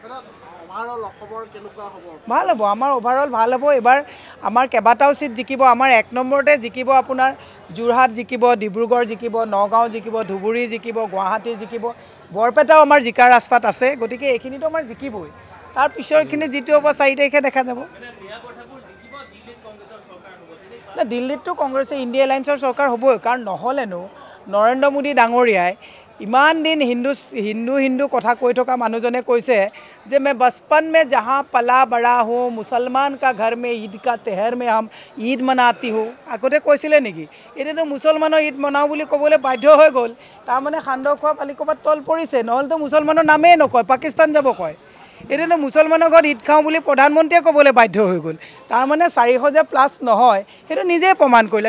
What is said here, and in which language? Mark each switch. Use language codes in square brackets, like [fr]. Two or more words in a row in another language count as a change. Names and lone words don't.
[as] ভাল হ'ব আমাৰ অভাৰঅল ভাল হ'ব এবাৰ আমাৰ কেইবাটাও চিট জিকিব আমাৰ 1 নম্বৰতে জিকিব আপোনাৰ যোৰহাট জিকিব ডিব্ৰুগড় জিকিব নগাঁও জিকিব ধুবুৰী জিকিব গুৱাহাটী জিকিব বৰপেটাও আমাৰ জিকাৰ ৰাস্তাত আছে গতিকে এইখিনিতো আমাৰ জিকিবই তাৰ পিছৰখিনি যিটো হ'ব 4 তাৰিখে দেখা যাব দিল্লীততো কংগ্ৰেছে ইণ্ডিয়া এলায়েন্সৰ চৰকাৰ হ'বই কাৰণ নহ'লেনো নৰেন্দ্ৰ মোদী ডাঙৰীয়াই ইমান দিন হিন্দু কথা কৈ থকা মানুহজনে কৈছে যে [hi] मैं बचपन में जहाँ पला बड़ा हूँ मुसलमान का घर में ईद का तेहर में हम ईद मनाती हूँ [as] আগতে কৈছিলে নেকি এতিয়াতো মুছলমানৰ ঈদ মনাওঁ বুলি ক'বলৈ বাধ্য হৈ গ'ল তাৰমানে সান্দহ খোৱা পালি ক'ৰবাত তল পৰিছে নহ'লেতো মুছলমানৰ নামেই নকয় পাকিস্তান যাব কয় এতিয়াতো মুছলমানৰ ঘৰত ঈদ খাওঁ বুলি প্ৰধানমন্ত্ৰীয়ে ক'বলৈ বাধ্য হৈ গ'ল তাৰমানে 400 যে প্লাছ নহয় সেইটো নিজেই প্ৰমাণ কৰিলে